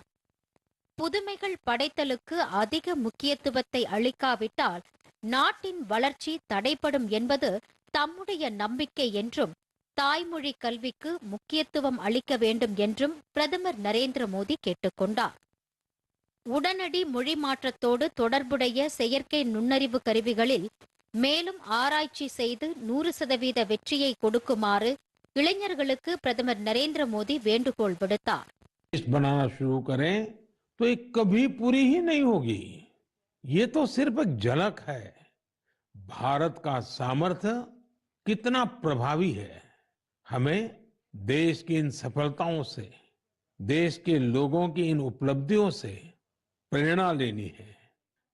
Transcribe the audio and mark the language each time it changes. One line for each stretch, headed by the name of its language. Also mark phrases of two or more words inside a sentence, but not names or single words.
Tamil: புதுமைகள் படைத்தலுக்கு அதிக முக்கியத்துவத்தை அளிக்காவிட்டால் நாட்டின் வளர்ச்சி தடைப்படும் என்பது தம்முடைய நம்பிக்கை என்றும், தாய்மொழி கல்விக்கு முக்கியத்துவம் அளிக்க வேண்டும் என்றும் பிரதமர் நரேந்திர மோடி கேட்டுக்கொண்டார். உடனடி மொழி மாற்றத்தோடு தொடர்புடைய செயற்கை நுண்ணறிவு கருவிகளில் மேலும் ஆராய்ச்சி செய்து 100% வெற்றியை கொடுக்குமாறு இளைஞர்களுக்கு பிரதமர் நரேந்திர மோடி வேண்டுகோள் விடுத்தார்.
Hindi: तो ये कभी पूरी ही नहीं होगी. ये तो सिर्फ एक झलक है. भारत का सामर्थ्य कितना प्रभावी है. हमें देश की इन सफलताओं से, देश के लोगों की इन उपलब्धियों से प्रेरणा लेनी है.